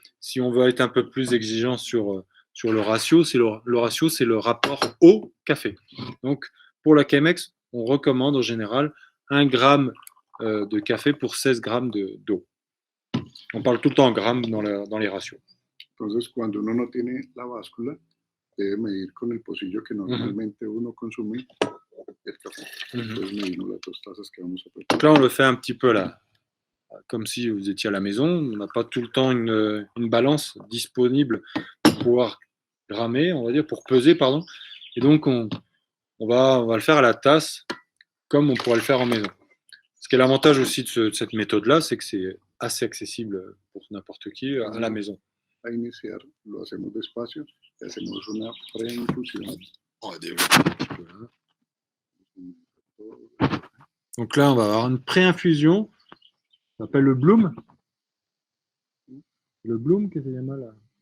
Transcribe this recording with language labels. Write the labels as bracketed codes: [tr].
[fr] Si on veut être un peu plus exigeant sur le ratio, le ratio, c'est le rapport au café. Donc, pour la Chemex, on recommande en général 1 gramme de café pour 16 grammes d'eau. On parle tout le temps en grammes dans les ratios. [es] Entonces, cuando uno no tiene la báscula, debe medir con el pocillo que normalmente uno consume el café. Entonces, medimos las 2 tazas que vamos a preparar. [fr] Donc là, on le fait un petit peu là, comme si vous étiez à la maison. On n'a pas tout le temps une balance disponible pour pouvoir grammer, on va dire, pour peser, pardon. Et donc, on va le faire à la tasse, comme on pourrait le faire en maison. Ce qui est l'avantage aussi de cette méthode-là, c'est que c'est assez accessible pour n'importe qui à la maison. [es] A iniciar, lo hacemos despacio y hacemos una preinfusión. [fr] Donc là, on va avoir une pré-infusion. Ça s'appelle le Bloom. Le Bloom, qu'est-ce qu'il y a mal là.